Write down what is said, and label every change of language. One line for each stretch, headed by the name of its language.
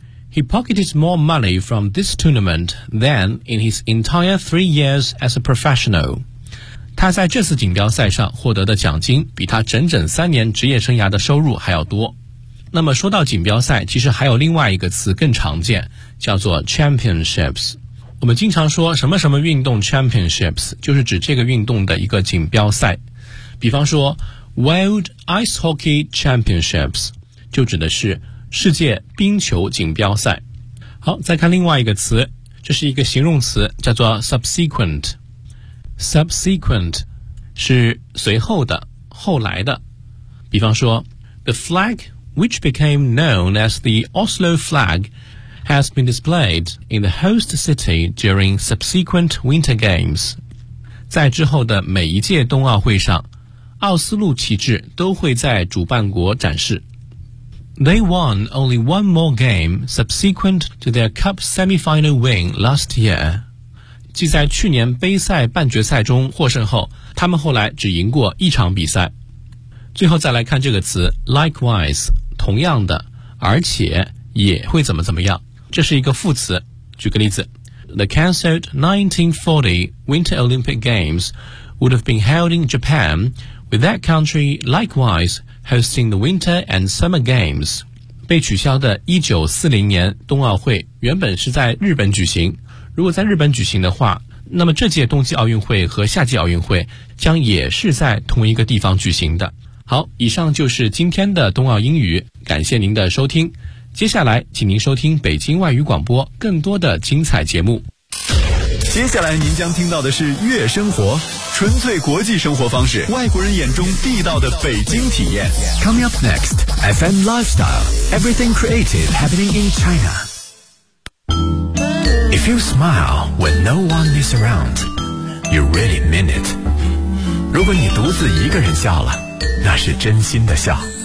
English: He pocketed more money from this tournament than in his entire 3 years as a professional。
Chinese: 他在这次锦标赛上获得的奖金比他整整3年职业生涯的收入还要多。那么说到锦标赛，其实还有另外一个词更常见，叫做 championships。我们经常说什么什么运动 championships， 就是指这个运动的一个锦标赛。比方说 World Ice Hockey Championships 就指的是世界冰球锦标赛。好，再看另外一个词，这是一个形容词，叫做 subsequent。 subsequent 是随后的、后来的。比方说
English: The flagwhich became known as the Oslo flag has been displayed in the host city during subsequent winter games.
Chinese: 在之后的每一届冬奥会上，奥斯陆旗帜都会在主办国展示。
English: They won only one more game subsequent to their cup semi-final win last year.
Chinese: 即在去年杯赛半决赛中获胜后，他们后来只赢过一场比赛。最后再来看这个词 likewise， 同样的，而且也会怎么怎么样，这是一个副词。举个例子，
English: The cancelled 1940 Winter Olympic Games would have been held in Japan with that country likewise hosting the Winter and Summer Games。
Chinese: 被取消的1940年冬奥会原本是在日本举行，如果在日本举行的话，那么这届冬季奥运会和夏季奥运会将也是在同一个地方举行的。好，以上就是今天的冬奥英语，感谢您的收听。接下来请您收听北京外语广播更多的精彩节目。接下来您将听到的是月生活，纯粹国际生活方式，外国人眼中地道的北京体验。
English: Coming up next FM Lifestyle Everything Creative Happening in China。 If you smile when no one is around, you really mean it。
Chinese: 如果你独自一个人笑了，那是真心的笑。